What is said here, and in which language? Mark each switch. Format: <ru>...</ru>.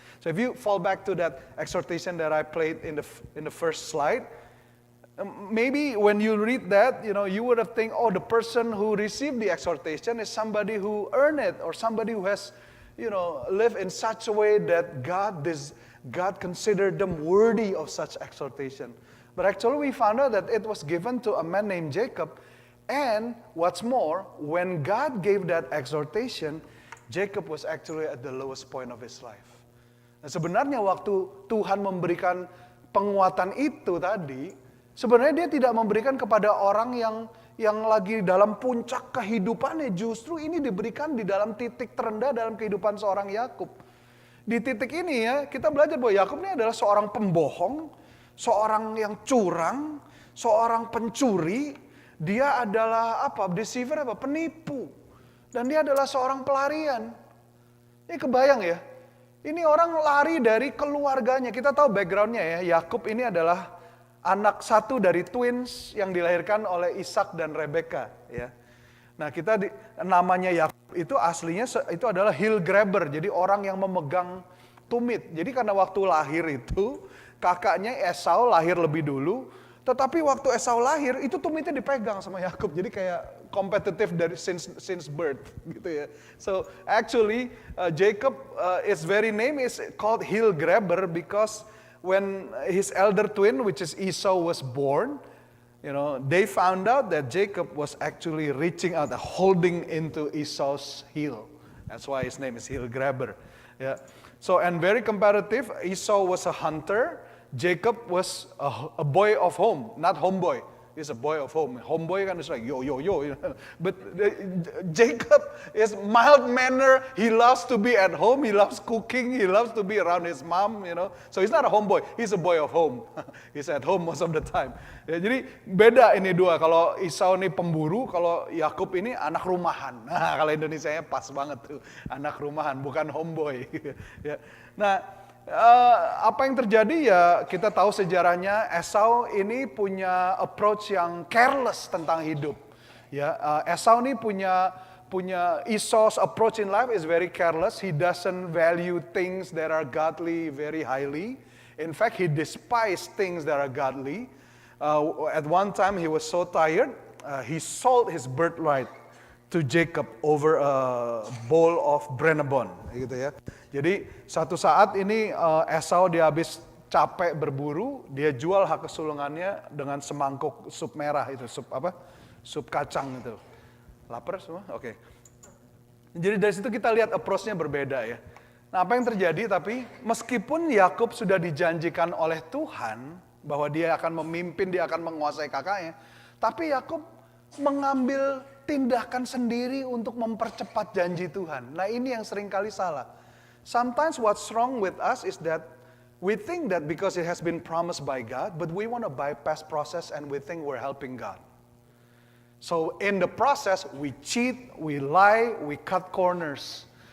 <en>So if you fall back to that exhortation that I played in the first slide, maybe when you read that, you would have think, oh, the person who received the exhortation is somebody who earned it or somebody who has, lived in such a way that God considered them worthy of such exhortation. But actually we found out that it was given to a man named Jacob. And what's more, when God gave that exhortation, Jacob was actually at the lowest point of his life.</en> <id>Nah, sebenarnya waktu Tuhan memberikan penguatan itu tadi, sebenarnya dia tidak memberikan kepada orang yang lagi dalam puncak kehidupannya. Justru ini diberikan di dalam titik terendah dalam kehidupan seorang Yakub. Di titik ini ya, kita belajar bahwa Yakub ini adalah seorang pembohong, seorang yang curang, seorang pencuri, dia adalah deceiver, penipu. Dan dia adalah seorang pelarian. Ini kebayang ya, ini orang lari dari keluarganya. Kita tahu backgroundnya ya, Yakub ini adalah anak satu dari twins yang dilahirkan oleh Ishak dan Rebeka ya. Nah namanya Yakub itu aslinya itu adalah</id> <en>heel grabber,</en> <id>jadi orang yang memegang tumit. Jadi karena waktu lahir itu, kakaknya Esau lahir lebih dulu, tetapi waktu Esau lahir itu tumitnya dipegang sama Yakub. Jadi kayak kompetitif dari</id> <en>since birth</en> <id>gitu ya.</id> <en>So actually Jacob his very name is called heel grabber because when his elder twin which is Esau was born, they found out that Jacob was actually reaching out, holding into Esau's heel. That's why his name is heel grabber. Yeah. So and very comparative, Esau was a hunter. Jacob was a boy of home, not homeboy. He's a boy of home. Homeboy kan is like yo. But Jacob is mild manner. He loves to be at home. He loves cooking. He loves to be around his mom. So he's not a homeboy. He's a boy of home. He's at home most of the time.</en> <id>Ya, jadi beda ini dua. Kalau Esau ini pemburu, kalau Yakub ini anak rumahan. Nah, kalau Indonesianya pas banget tuh, anak rumahan, bukan homeboy. Ya. Nah. Apa yang terjadi ya kita tahu sejarahnya. Esau ini punya approach yang careless tentang hidup. Ya, Esau ini punya</id> <en>Esau's approach in life is very careless. He doesn't value things that are godly very highly. In fact, he despised things that are godly. At one time he was so tired, he sold his birthright to Jacob over a bowl of brenebon,</en> <id>gitu ya. Jadi satu saat ini Esau dia habis capek berburu, dia jual hak kesulungannya dengan semangkuk sup merah itu, sup kacang itu. Lapar semua? Oke. Jadi dari situ kita lihat approach-nya berbeda ya. Nah apa yang terjadi tapi meskipun Yakub sudah dijanjikan oleh Tuhan bahwa dia akan memimpin, dia akan menguasai kakaknya, tapi Yakub mengambil tindakan sendiri untuk mempercepat janji Tuhan. Nah ini yang seringkali salah.</id> <en>Sometimes what's wrong with us is that we think that because it has been promised by God, but we want to bypass process and we think we're helping God. So in the process, we cheat, we lie, we cut corners.</en>